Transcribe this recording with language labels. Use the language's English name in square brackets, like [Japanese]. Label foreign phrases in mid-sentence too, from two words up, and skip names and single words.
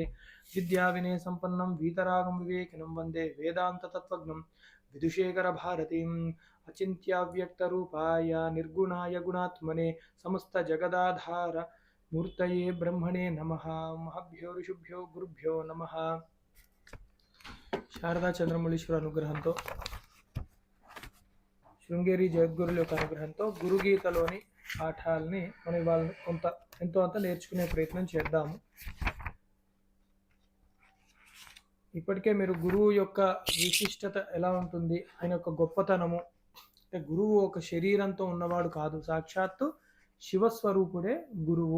[Sanskrit] विद्याविनयसम्पन्नं वीतरागं विवेकिनं वन्दे वेदान्ततत्त्वज्ञं विदुषेखरभारतीम्। अचिन्त्याव्यक्तरूपाय निर्गुणाय गुणात्मने समस्तजगदाधार मूर्तये ब्रह्मणे नमः। महभ्यो ऋषिभ्यो गुरुभ्यो नमः। [Telugu] శారదా చంద్రమౌళీశ్వర అనుగ్రహంతో శృంగేరి జగద్గురుల యొక్క అనుగ్రహంతో గురుగీతలోని పాఠాలని మనం ఇవాళ ఎంతో అంత నేర్చుకునే ప్రయత్నం చేద్దాము. ఇప్పటికే మీరు గురువు యొక్క విశిష్టత ఎలా ఉంటుంది, ఆయన యొక్క గొప్పతనము, అంటే గురువు ఒక శరీరంతో ఉన్నవాడు కాదు, సాక్షాత్తు శివస్వరూపుడే గురువు.